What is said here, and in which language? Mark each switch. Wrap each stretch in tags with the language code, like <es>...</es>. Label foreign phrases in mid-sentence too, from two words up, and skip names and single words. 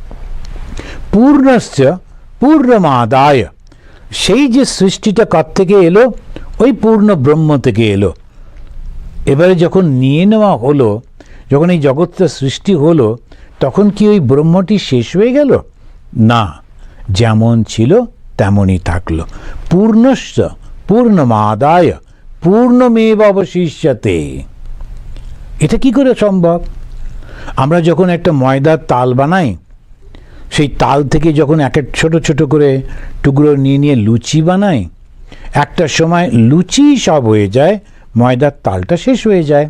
<sa>পূর্ণস্য পূর্ণমাদায়,</sa> <bn>সেই যে সৃষ্টিটা কার থেকে এলো? ওই পূর্ণ ব্রহ্ম থেকে এলো। এবারে যখন নিয়ে নেওয়া হলো, যখন এই জগৎটা সৃষ্টি হলো, তখন কি ওই ব্রহ্মটি শেষ হয়ে গেল? না, যেমন ছিল তেমনই থাকলো।</bn> <sa>পূর্ণস্য পূর্ণমাদায় পূর্ণমেব অবশিষ্যতে।</sa> <bn>এটা কি করে সম্ভব? আমরা যখন একটা ময়দার তাল বানাই, সেই তাল থেকে যখন এক এক ছোট ছোট করে টুকরো নিয়ে নিয়ে লুচি বানাই, একটা সময় লুচি সব হয়ে যায়, ময়দার তালটা শেষ হয়ে যায়।</bn>